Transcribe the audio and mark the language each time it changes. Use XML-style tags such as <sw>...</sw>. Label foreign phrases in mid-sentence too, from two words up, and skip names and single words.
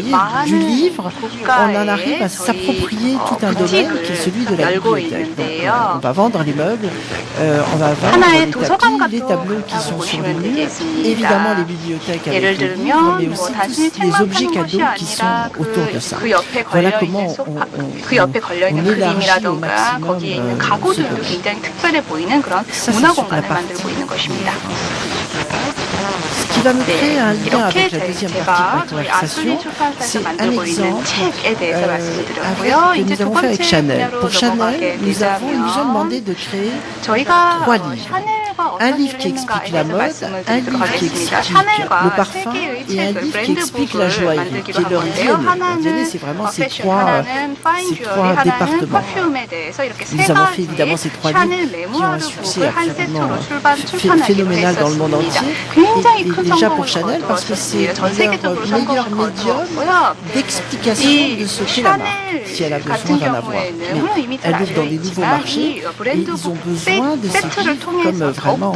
<fr>Vous voyez, du livre, on en arrive à s'approprier tout un domaine qui est celui de la bibliothèque. Donc, on va vendre les meubles, on va vendre les tapis, les tableaux qui sont sur les murs, évidemment les bibliothèques avec les livres, mais aussi tous les objets cadeaux qui sont autour de ça. Voilà comment</fr> <ko>그 옆에 걸려 있는</ko> <fr>on élargit au</fr> <ko>그림이라던가 거기에 있는</ko> <fr>maximum</fr> <ko>가구들도</ko> <fr>ce</fr> <ko>굉장히 특별해 보이는 그런 문화 공간을 만들고 있는 것입니다.</ko> <fr>Ce qui va me créer un lien avec la</fr> <ko>이렇게</ko> <fr>deuxième</fr> <ko>제가</ko> <fr>partie de</fr> <ko>저희</ko> <fr>la</fr> <ko>아술린</ko> <fr>conversation,</fr> <ko>출판사에서</ko> <fr>c'est un</fr> <ko>만들고 있는</ko> <fr>exemple</fr> <ko>책에 대해서 말씀을 드렸고요.</ko> <fr>avec, que</fr> <ko>이제</ko> <fr>nous</fr> <ko>두</ko> <fr>avons fait avec</fr> <ko>번째</ko> <fr>Chanel.</fr> <ko>분야로</ko> <fr>Pour Chanel,</fr> <ko>넘어가게</ko> <fr>ils nous ont demandé</fr> <ko>되자면</ko> <fr>de créer</fr> <ko>저희가</ko> <fr>3 livres.</fr> <ko>샤넬과</ko> <fr>Un</fr> <ko>어떤</ko> <fr>livre</fr> <ko>일을</ko> <fr>qui explique</fr> <ko>했는가에</ko> <fr>la</fr> <ko>대해서</ko> <fr>mode,</fr> <ko>말씀을</ko> <fr>un</fr> <ko>드리도록</ko> <fr>livre qui</fr> <ko>하겠습니다.</ko> <fr>explique le</fr> <ko>샤넬과</ko> <fr>parfum</fr> <ko>세 개의</ko> <fr>et un</fr> <ko>책을</ko> <fr>livre qui explique la</fr> <ko>브랜드북을</ko> <fr>joaillerie, qui</fr> <ko>만들기로</ko> <fr>est</fr> <ko>한</ko> <fr>leur</fr> <ko>건데요.</ko> <fr>DNA.</fr> <ko>하나는</ko> <fr>C'est vraiment ces</fr> <ko>패션,</ko> <fr>trois</fr> <ko>하나는</ko> <en>fine jewelry,</en> <ko>하나는</ko> <fr>départements.</fr> <ko>퍼퓸에 대해서 이렇게 세</ko> <fr>Nous avons fait</fr> <ko>가지</ko> <fr>évidemment ces 3</fr> <ko>샤넬</ko> <fr>livres qui ont un</fr> <ko>메모아르</ko> <fr>succès</fr> <ko>북을 한</ko> <fr>absolument</fr> <ko>세트로 출판하기로</ko> <fr>phénoménal dans le monde</fr> <ko>했었습니다.</ko> <fr>entier.</fr> <ko>굉장히</ko> <fr>Et</fr> <ko>큰</ko> <fr>déjà pour</fr> <ko>성공을</ko> <fr>Chanel, parce que c'est</fr> <ko>거두었습니다. 전 세계적으로</ko> <fr>leur meilleur</fr> <ko>성공을</ko> <fr>médium</fr> <ko>거두었고요.</ko> <fr>d'explication de ce qu'est la marque, si elle a</fr> <ko>샤넬</ko> <fr>besoin</fr> <ko>같은</ko> <fr>d'en avoir.</fr> <ko>경우에는 물론</ko> <fr>Mais</fr> <ko>이미 잘</ko> <fr>elle ouvre</fr> <ko>알려</ko> <fr>dans des nouveaux</fr> <ko>있지만</ko> <fr>marchés</fr> <ko>이</ko> <fr>et ils ont</fr> <ko>브랜드북</ko> <fr>besoin de ces</fr> <ko>세트를</ko> <fr>livres comme</fr> <ko>통해서</ko> <fr>vraiment</fr>